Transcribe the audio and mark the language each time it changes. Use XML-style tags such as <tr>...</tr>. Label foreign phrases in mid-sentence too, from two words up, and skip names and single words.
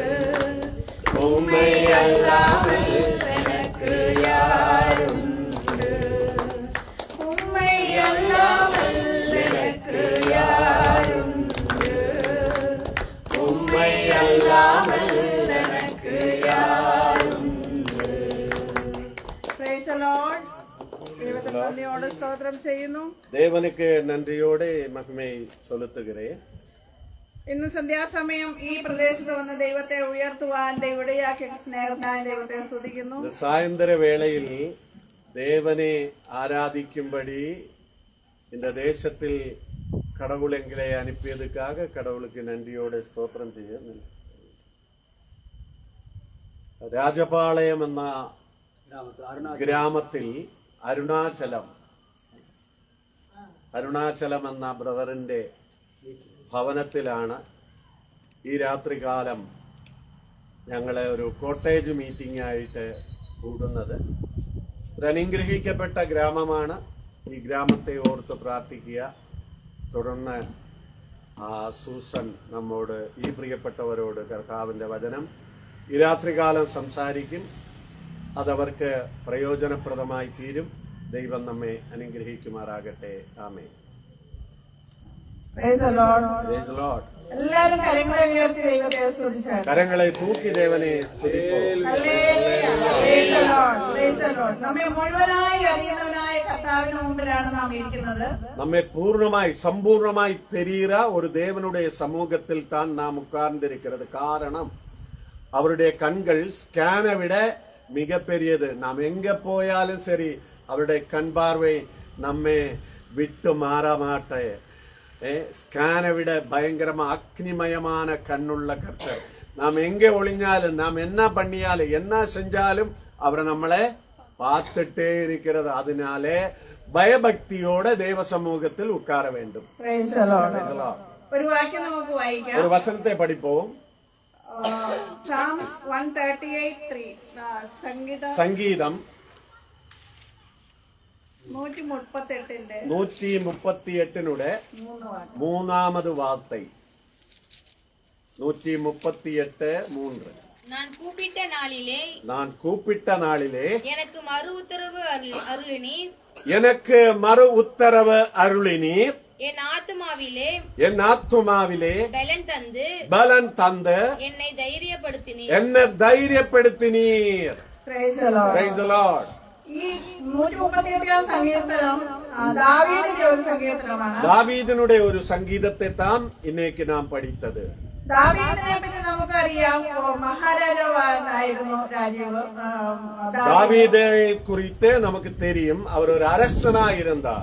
<ta>உம்மையல்லாமல் எனக்கு யாருண்டு? உம்மையல்லாமல் எனக்கு யாருண்டு? உம்மையல்லாமல் எனக்கு யாருண்டு?</ta> <en>Praise the Lord.</en> <ml>ദൈവത്തിന് നന്ദിയോടെ സ്തോത്രം ചെയ്യുന്നു.</ml> <ta>தேவனுக்கு நன்றியோடு மகிமை செலுத்துகிறேன்.</ta> <ml>ഇന്ന് സന്ധ്യാസമയം ഈ പ്രദേശത്ത് വന്ന് ദൈവത്തെ ഉയർത്തുവാൻ ദൈവടയാക്കിയ സ്നേഹത്തിനായ ദൈവത്തെ സ്തുതിക്കുന്നു.</ml> <ta>இந்த சாயந்தர வேளையில் தேவனை ஆராதிக்கும்படி இந்த தேசத்தில் கடவுள் எங்களை அனுப்பியதுக்காக கடவுளுக்கு நன்றியோடு ஸ்தோத்திரம் செய்ய.</ta> <ml>രാജപാളയം എന്ന ഗ്രാമത്തിൽ അരുണാചലം എന്ന ബ്രദറിന്റെ ഭവനത്തിലാണ് ഈ രാത്രികാലം ഞങ്ങളെ ഒരു കോട്ടേജ് മീറ്റിംഗ് ആയിട്ട് കൂടുന്നത്. ഒരു അനുഗ്രഹിക്കപ്പെട്ട ഗ്രാമമാണ്. ഈ ഗ്രാമത്തെ ഓർത്ത് പ്രാർത്ഥിക്കുക. തുടർന്ന് സൂസൻ നമ്മോട്, ഈ പ്രിയപ്പെട്ടവരോട് കർത്താവിന്റെ വചനം ഈ രാത്രികാലം സംസാരിക്കും. അതവർക്ക് പ്രയോജനപ്രദമായി തീരും. ദൈവം നമ്മെ അനുഗ്രഹിക്കുമാറാകട്ടെ. ആമേൻ.</ml> <en>Praise the Lord. Praise the Lord.</en> <ml>എല്ലാവരും കരങ്ങളെ ഉയർത്തി ദൈവത്തെ സ്തുതിച്ചാട്ടെ.</ml> <ta>கரங்களை தூக்கி தேவனை துதிப்போம்.</ta> <ml>ഹല്ലേലൂയ.</ml> <en>Praise the Lord. Praise the Lord.</en> <ml>നമ്മെ മുഴുവനായി അറിയുന്നവനായ കർത്താവിന് മുമ്പിലാണ് നാം ഇരിക്കുന്നത്. നമ്മെ പൂർണ്ണമായി സമ്പൂർണ്ണമായി</ml> <ta>தெரிகிற ஒரு தேவனுடைய சமூகத்தில் தான் நாம் உட்கார்ந்திருக்கிறது. காரணம், அவருடைய கண்கள் ஸ்கேனை விட மிக பெரியது. நாம் எங்க போயாலும் சரி அவருடைய கண் பார்வை நம்மை விட்டு மாற மாட்டே. ஸ்கேனை விட பயங்கரமா அக்னிமயமான கண்ணுள்ள கர்த்தர். நாம் எங்க ஒளிஞ்சாலும், நாம் என்ன பண்ணியாலும், என்ன செஞ்சாலும் அவரை நம்மளை பார்த்துட்டே இருக்கிறது. அதனாலே பயபக்தியோட தேவ சமூகத்தில் உட்கார வேண்டும்.</ta> <ml>ഒരു വാക്യം നമുക്ക് വായിക്കാം. ഒരു വചനത്തെ പഠിப்போம்.</ml> <en>Psalms 138:3.</en> <ml>സംഗീതം 138 മൂന്നാമത് വാർத்தை. 138:3.</ml> <ta>நான் கூப்பிட்ட நாளிலே எனக்கு மறு உத்தரவு அருளினீர். எனக்கு மறு உத்தரவு அருளினீர். என் ஆத்துமாவிலே பலன் தந்து என்னை தைரியப்படுத்தினீர்.</ta> <en>Praise the Lord. Praise the Lord.</en> <ml>ഈ 138 സങ്കീർത്തനം ദാവീദിന്റെ ഒരു സങ്കീർത്തനമാണ്. ദാവീദിനുடைய ഒരു സംഗീതത്തെ</ml> <ta>தான் இன்னைக்கு நாம் படித்தது. ദാവീദിനെ പറ്റി നമുക്കറിയാം, മഹാരാജാവായിരുന്നു രാജീവ്. ദാവീദை குறித்து நமக்கு தெரியும், அவர் ஒரு அரசனாக இருந்தார்.</ta>